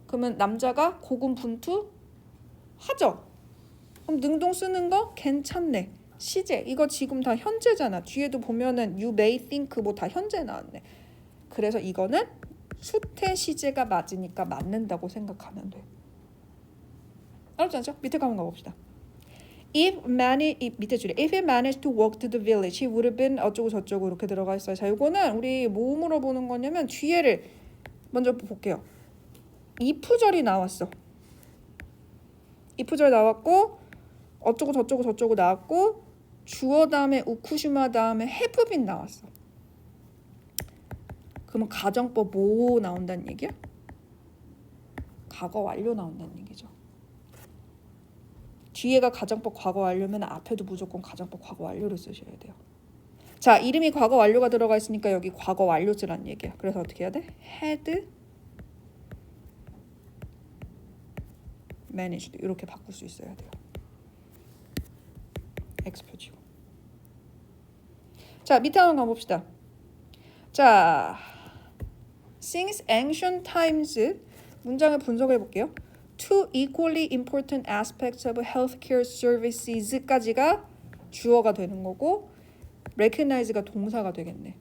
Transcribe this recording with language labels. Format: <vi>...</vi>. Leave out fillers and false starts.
<ko>그러면 남자가 고군분투 하죠. 그럼 능동 쓰는 거 괜찮네. 시제 이거 지금 다 현재잖아. 뒤에도 보면은</ko> <en>you may think</en> <ko>뭐 다 현재 나왔네. 그래서 이거는 수태 시제가 맞으니까 맞는다고 생각하면 돼. 알았지 않죠? 밑에 가면 가봅시다.</ko> <en>If he managed to walk to the village, he would have been</en> <ko>어쩌고 저쩌고 이렇게 들어가 있어요. 자, 이거는 우리 뭐 물어보는 거냐면 뒤에를 먼저 볼게요. if절이 나왔어. if절 나왔고 어쩌고 저쩌고 저쩌고 나왔고 주어 다음에 우쿠시마 다음에</ko> <en>have been</en> <ko>나왔어. 그러면 가정법 뭐 나온다는 얘기야? 과거 완료 나온다는 얘기죠. 뒤에가 가정법 과거 완료면 앞에도 무조건 가정법 과거 완료를 쓰셔야 돼요. 자, 이름이 과거 완료가 들어가 있으니까 여기 과거 완료 쓰란 얘기야. 그래서 어떻게 해야 돼?</ko> <en>had managed</en> <ko>이렇게 바꿀 수 있어야 돼요. X 표지고. 자, 밑에 한번 가봅시다. 자,</ko> <en>since ancient times</en> <ko>문장을 분석해 볼게요.</ko> <en>Two equally important aspects of healthcare services까지가</en> <ko>주어가 되는 거고</ko> <en>recognize가</en> <ko>동사가 되겠네.</ko>